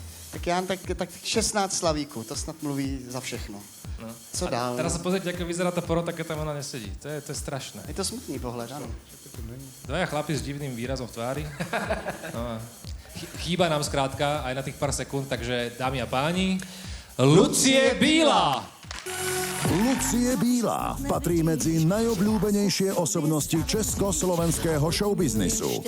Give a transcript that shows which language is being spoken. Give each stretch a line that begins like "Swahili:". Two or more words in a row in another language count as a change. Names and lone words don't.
Czech: Tak já tak 16 slavíků, to snad mluví za všechno. No. Co dál?
Slovak: Teraz sa pozrite, ako vyzerá tá porota, keď tam ona nesedí. To je strašné.
Czech: Je to smutný pohled, ano.
Slovak: Dvaja chlapi s divným výrazom v tvári. No a chýba nám skrátka aj na tých pár sekúnd, takže dámy a páni, Lucie Bílá! Lucie Bílá patrí medzi najobľúbenejšie osobnosti československého showbiznisu.